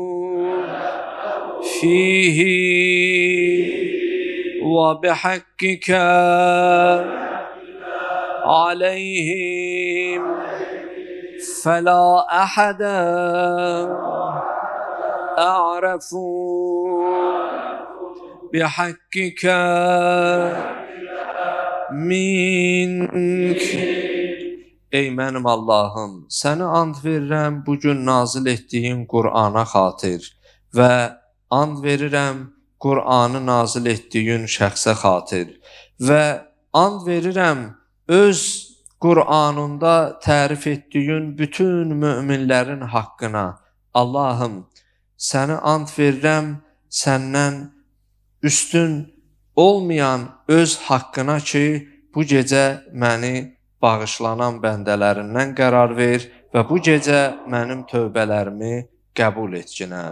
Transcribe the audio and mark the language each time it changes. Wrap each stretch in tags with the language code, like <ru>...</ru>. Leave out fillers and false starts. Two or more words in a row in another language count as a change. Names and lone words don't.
<ar>فيه وبحقك عليهم فلا أحد أعرف بحقك منك.</ar> <az>Ey mənim Allahım, səni and verirəm bugün nazil etdiyin Qur'ana xatir və and verirəm Qur'anı nazil etdiyin şəxsə xatir və and verirəm öz Qur'anında tərif etdiyin bütün müminlərin haqqına, Allahım, səni ant verirəm, səndən üstün olmayan öz haqqına ki, bu gecə məni bağışlanan bəndələrindən qərar ver və bu gecə mənim tövbələrimi qəbul etkinəm.</az>